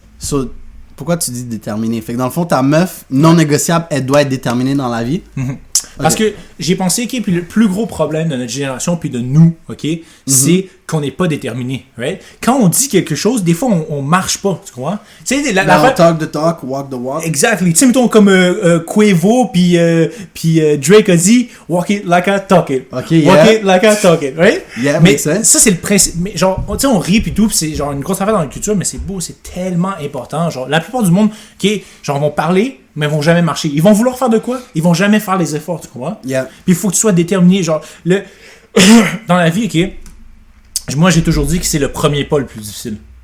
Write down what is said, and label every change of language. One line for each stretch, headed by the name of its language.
French: So, pourquoi tu dis déterminée? Fait que dans le fond, ta meuf, non négociable, elle doit être déterminée dans la vie. Parce que j'ai pensé, ok, puis le plus gros problème de notre génération, puis de nous, ok, c'est qu'on n'est pas déterminé, right? Quand on dit quelque chose, des fois, on marche pas, tu comprends? Tu sais,
English: talk the talk, walk the walk. Exactly.
French: Tu sais, mettons, comme Quavo, puis Drake a dit,
English: walk it like I talk it.
French: Ok,
English: walk it like I talk it, right? Yeah,
French: mais
English: makes sense.
French: ça, c'est le principe. Mais genre, tu sais, on rit, puis tout, puis c'est genre une grosse affaire dans la culture, mais c'est beau, c'est tellement important. Genre, la plupart du monde, ok, genre, vont parler, mais ils vont jamais marcher. Ils vont vouloir faire de quoi? Ils vont jamais faire les efforts, tu comprends?
English: Yeah.
French: Puis il faut que tu sois déterminé. Genre, dans la vie, ok, moi j'ai toujours dit que c'est le premier pas le plus difficile.